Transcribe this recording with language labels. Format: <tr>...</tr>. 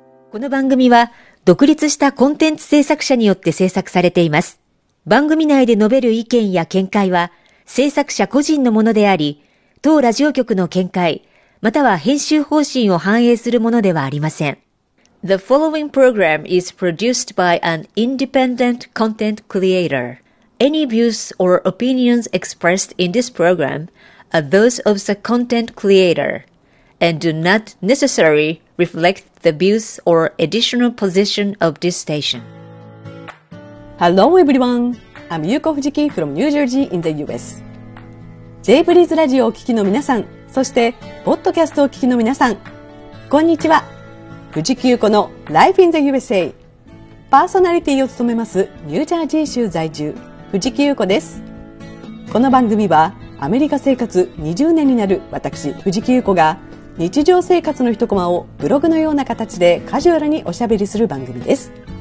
<ja>この番組は独立したコンテンツ制作者によって制作されています。番組内で述べる意見や見解は制作者個人のものであり、当ラジオ局の見解または編集方針を反映するものではありません。</ja> <en>The following program is produced by an independent content creator. Any views or opinions expressed in this program are those of the content creator and do not necessarily reflect the views or additional position of this station. Hello everyone, I'm Yuko Fujiki from New Jersey in the US.</en> <ja>J Breeze ラジオをお聞きの皆さん、そしてポッドキャストをお聞きの皆さん、こんにちは。藤木優子の Life in the USA、 パーソナリティを務めますニュージャージー州在住藤木優子です。この番組はアメリカ生活20年になる私藤木優子が日常生活の一コマをブログのような形でカジュアルにおしゃべりする番組です。</ja>